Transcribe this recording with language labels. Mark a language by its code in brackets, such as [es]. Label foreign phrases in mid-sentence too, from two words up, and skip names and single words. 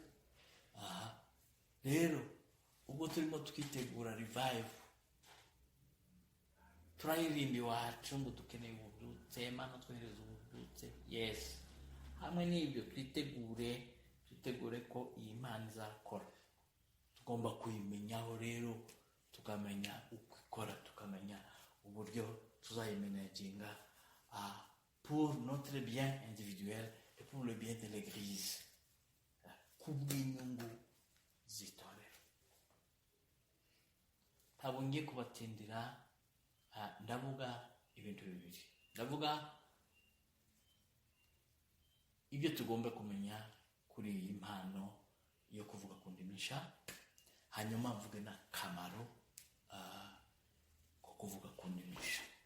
[rw] Rero ubwo turimo twitegura revival, turaririmba iwacu ngo dukeneye ububyutse, Imana twohereza ububyutse. Yes, hamwe n'ibyo twitegure ko iyi Imana izakora. Tugomba kuyimenyaho rero, tukamenya uko ikora, tukamenya uburyo tuzayimenaginga [fr] pour notre bien individuel et pour le bien de l'Église, [rw] kubw'inyungu z'itorero. Ntabwo ngiye kubatindira, ndavuga ibintu bibiri. Ndavuga ibyo tugomba kumenya kuri iyi mpano yo kuvuga ku ndimi nshya, hanyuma mvuge n'akamaro ko kuvuga ku ndimi nshya.